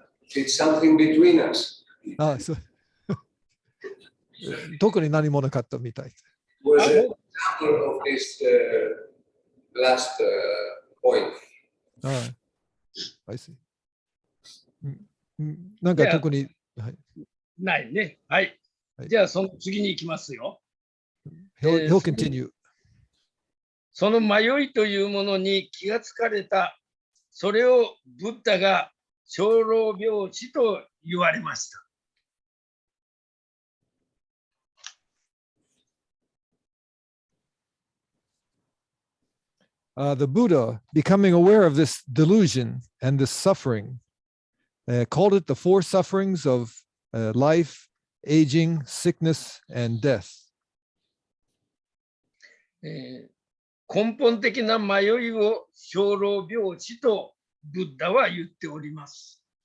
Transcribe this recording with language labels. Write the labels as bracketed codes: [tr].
[en] It's something between us. [ja] そう。特に何もなかったみたい。 [en] Was an example of this last point. I see. [ja] なんか特に、はい、ないね。はい。じゃあ、その次に行きますよ。 [en] He'll continue. [ja] その迷いというものに気がつかれた、それをブッダが生老病死と言われました。 [en] The Buddha, becoming aware of this delusion and this suffering, called it the four sufferings of life, aging, sickness, and death. [ja] 根本的な迷いを生老病死とブッダは言っております。